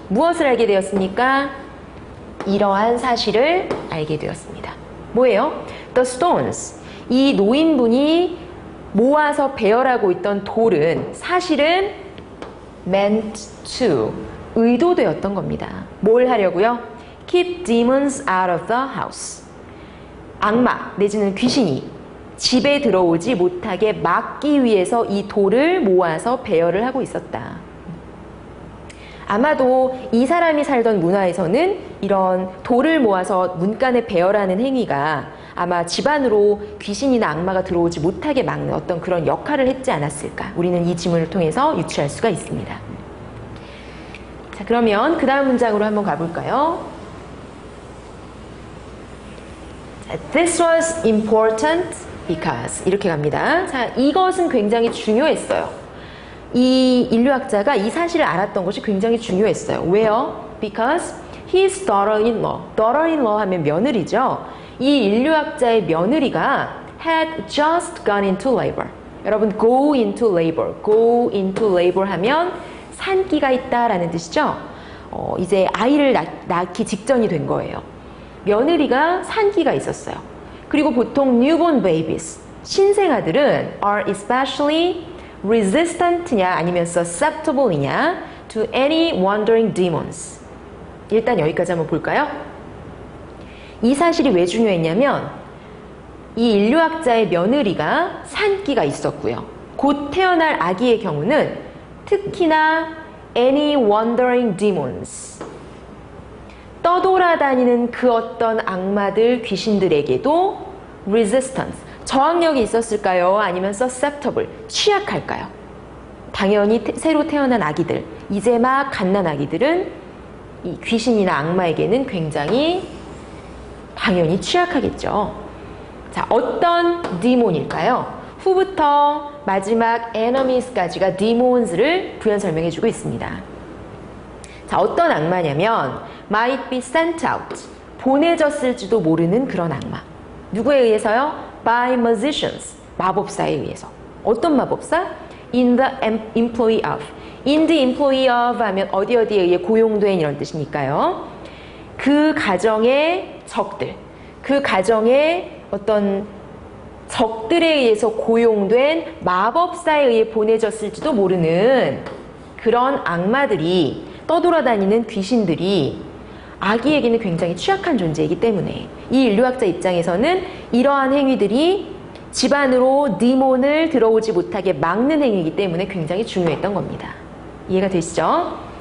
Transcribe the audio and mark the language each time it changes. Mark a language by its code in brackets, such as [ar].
[ko] 무엇을 알게 되었습니까? 이러한 사실을 알게 되었습니다. 뭐예요? [en] The stones. [ko] 이 노인분이 모아서 배열하고 있던 돌은 사실은 [en] meant to. [ko] 의도되었던 겁니다. 뭘 하려고요? [en] Keep demons out of the house. [ko] 악마 내지는 귀신이 집에 들어오지 못하게 막기 위해서 이 돌을 모아서 배열을 하고 있었다. 아마도 이 사람이 살던 문화에서는 이런 돌을 모아서 문간에 배열하는 행위가 아마 집안으로 귀신이나 악마가 들어오지 못하게 막는 어떤 그런 역할을 했지 않았을까. 우리는 이 지문을 통해서 유추할 수가 있습니다. 자, 그러면 그 다음 문장으로 한번 가볼까요? [en] 자, This was important because [ko] 이렇게 갑니다. 자, 이것은 굉장히 중요했어요. 이 인류학자가 이 사실을 알았던 것이 굉장히 중요했어요. 왜요? [en] Because his daughter-in-law, daughter-in-law [ko] 하면 며느리죠. 이 인류학자의 며느리가 [en] had just gone into labor. 여러분, go into labor, go into labor [ko] 하면 산기가 있다라는 뜻이죠. 이제 아이를 낳기 직전이 된 거예요. 며느리가 산기가 있었어요. 그리고 보통 [en] newborn babies, [ko] 신생아들은 [en] are especially resistant냐 아니면 susceptible이냐 to any wandering demons. [ko] 일단 여기까지 한번 볼까요? 이 사실이 왜 중요했냐면 이 인류학자의 며느리가 산기가 있었고요. 곧 태어날 아기의 경우는 특히나 [en] any wandering demons, [ko] 떠돌아다니는 그 어떤 악마들, 귀신들에게도 resistance, 저항력이 있었을까요? 아니면 susceptible, 취약할까요? 당연히 새로 태어난 아기들, 이제 막 갓난 아기들은 이 귀신이나 악마에게는 굉장히 당연히 취약하겠죠. 자, 어떤 demon일까요? 후부터 마지막 enemies까지가 demons를 부연 설명해주고 있습니다. 자, 어떤 악마냐면 [en] might be sent out. [ko] 보내졌을지도 모르는 그런 악마. 누구에 의해서요? [en] By magicians. [ko] 마법사에 의해서. 어떤 마법사? [en] In the employ of. In the employ of [ko] 하면 어디에 의해 고용된 이런 뜻이니까요. 그 가정의 적들. 그 가정의 어떤 적들에 의해서 고용된 마법사에 의해 보내졌을지도 모르는 그런 악마들이 떠돌아다니는 귀신들이 아기에게는 굉장히 취약한 존재이기 때문에 이 인류학자 입장에서는 이러한 행위들이 집안으로 디몬을 들어오지 못하게 막는 행위이기 때문에 굉장히 중요했던 겁니다. 이해가 되시죠?